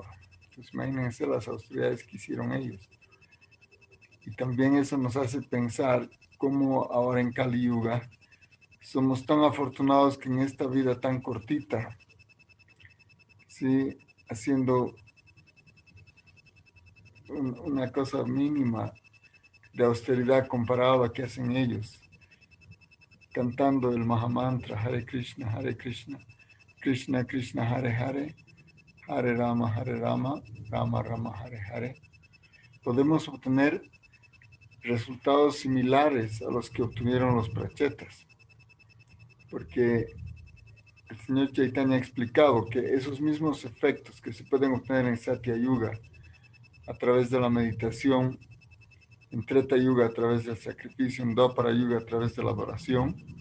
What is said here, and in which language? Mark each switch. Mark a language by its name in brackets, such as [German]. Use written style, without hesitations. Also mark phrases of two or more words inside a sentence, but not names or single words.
[Spanish] Entonces, imagínense las austeridades que hicieron ellos. Y también eso nos hace pensar cómo ahora en Kali Yuga somos tan afortunados que en esta vida tan cortita, ¿sí? Haciendo una cosa mínima de austeridad comparado a lo que hacen ellos, cantando el Mahamantra [Sanskrit] Hare Krishna, Krishna Krishna, Hare Hare, Hare Rama, Rama Rama, Hare Hare. [Spanish] Podemos obtener resultados similares a los que obtuvieron los prachetas, porque el señor Chaitanya ha explicado que esos mismos efectos que se pueden obtener en Satya Yuga a través de la meditación, en Treta Yuga a través del sacrificio, en Dwapara Yuga a través de la adoración,